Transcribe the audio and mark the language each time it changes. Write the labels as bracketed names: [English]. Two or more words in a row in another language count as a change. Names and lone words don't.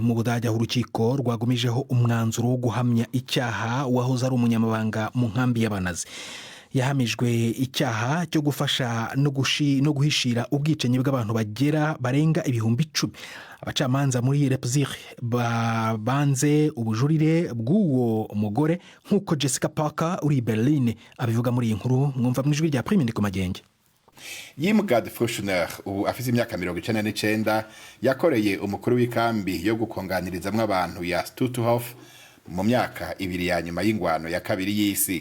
[Rundi] Mu Budage urukiko rwagumijeho umwanzuro wo guhamya icyaha wahoze ari umunyamabanga mu nkambi y'Abanazi. Yahamijwe icyaha cyo gufasha no guhishira ubwicanyi bw'abantu barenga ibihumbi 10. Abacamanza muri Leipzig banze ubujurire bw'uwo mugore nk'uko Jessica Parker uri Berlin abivuga muri iyi nkuru. Mwumva mu ijwi rya Prime Ndiko Magenge. Yimgard Fushner ubu afise imyaka 99 yakoreye umukuru w'ikambi yo gukonganirizamwe abantu ya Stutthof mu myaka 2 ya nyuma y'ingwano ya kabiri y'isi.